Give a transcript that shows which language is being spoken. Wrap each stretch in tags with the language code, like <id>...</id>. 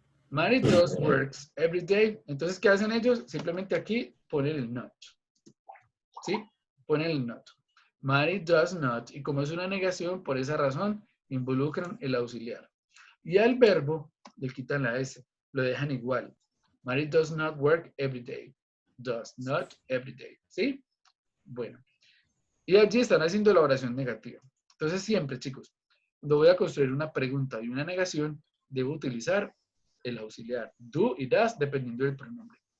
<en>Mary does works every day.</en> <es>Entonces, ¿qué hacen ellos? Simplemente aquí ponen el not. ¿Sí? Ponen el not.</es> <en>Mary does not.</en> <es>Y como es una negación, por esa razón, involucran el auxiliar. Y al verbo le quitan la S. Lo dejan igual.</es> <en>Mary does not work every day. Does not every day.</en> <es>¿Sí? Bueno. Y allí están haciendo la oración negativa. Entonces siempre, chicos, cuando voy a construir una pregunta y una negación, debo utilizar el auxiliar do y does dependiendo del pronombre.</es>